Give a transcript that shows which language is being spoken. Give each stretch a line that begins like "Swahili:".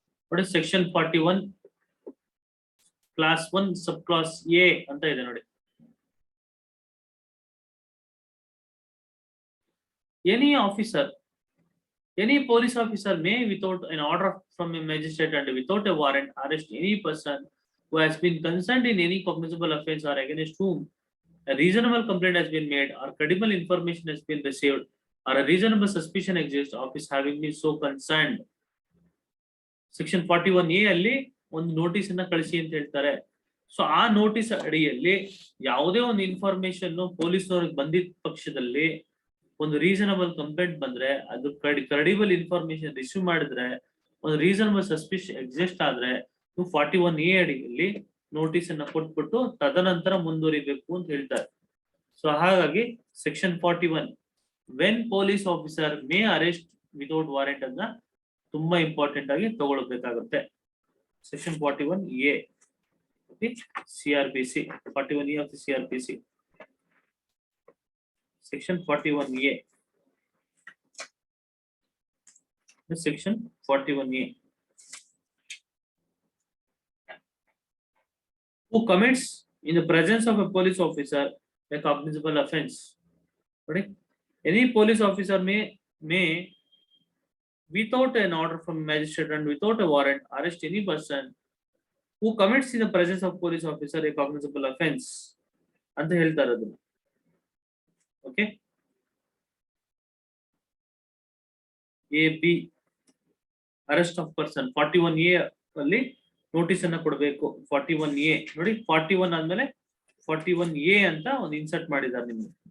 Kannada: ನೋಡಿ section 41 class 1 sub class A ಅಂತ ಇದೆ ನೋಡಿ.
English: Any officer, any police officer may, without an order from a magistrate and without a warrant, arrest any person who has been concerned in any cognizable offence or against whom a reasonable complaint has been made or credible information has been received or a reasonable suspicion exists of his having been so concerned.
Kannada: Section 41A ಅಲ್ಲಿ ಒಂದು notice ಅನ್ನ ಕಳಿಸಿ ಅಂತ ಹೇಳ್ತಾರೆ. So ಆ notice ಅಡಿಯಲ್ಲಿ ಯಾವುದೇ ಒಂದು ಇನ್ಫಾರ್ಮೇಶನ್ ಪೊಲೀಸ್ನವ್ರಿಗೆ ಬಂದಿದ್ದ ಪಕ್ಷದಲ್ಲಿ ಒಂದು ರೀಸನಬಲ್ ಕಂಪ್ಲೇಂಟ್ ಬಂದ್ರೆ, ಅದು ಕ್ರೆಡಿಬಲ್ ಇನ್ಫಾರ್ಮೇಶನ್ ರಿಸೀವ್ ಮಾಡಿದ್ರೆ, ಒಂದು ರೀಸನಬಲ್ ಸಸ್ಪಿಷನ್ ಎಕ್ಸಿಸ್ಟ್ ಆದ್ರೆ 41A ಅಡಿಯಲ್ಲಿ ನೋಟಿಸ್ ಅನ್ನ ಕೊಟ್ಬಿಟ್ಟು ತದನಂತರ ಮುಂದುವರಿಬೇಕು ಅಂತ ಹೇಳ್ತಾರೆ. ಸೊ ಹಾಗಾಗಿ section 41
English: when police officer may arrest without warrant
Kannada: ಅನ್ನ ತುಂಬಾ ಇಂಪಾರ್ಟೆಂಟ್ ಆಗಿ ತಗೊಳ್ಬೇಕಾಗುತ್ತೆ.
English: Section 41A CRPC 41A of the CRPC. Section 41A. Section 41A. Who commits in the presence of a police officer a cognizable offense. Right? Any police officer may without an order from magistrate and without a warrant arrest any person who commits in the presence of police officer a cognizable offense
Kannada: ಅಂತ ಹೇಳ್ತಾರೆ ಅದನ್ನ. Okay, AB
English: arrest of person
Kannada: 41A ಅಲ್ಲಿ notice ಅನ್ನ ಕೊಡಬೇಕು. 41A ನೋಡಿ, 41 ಆದ್ಮೇಲೆ 41A ಅಂತ ಒಂದು ಇನ್ಸರ್ಟ್ ಮಾಡಿದ್ದಾರೆ ನಿಮ್ಗೆ.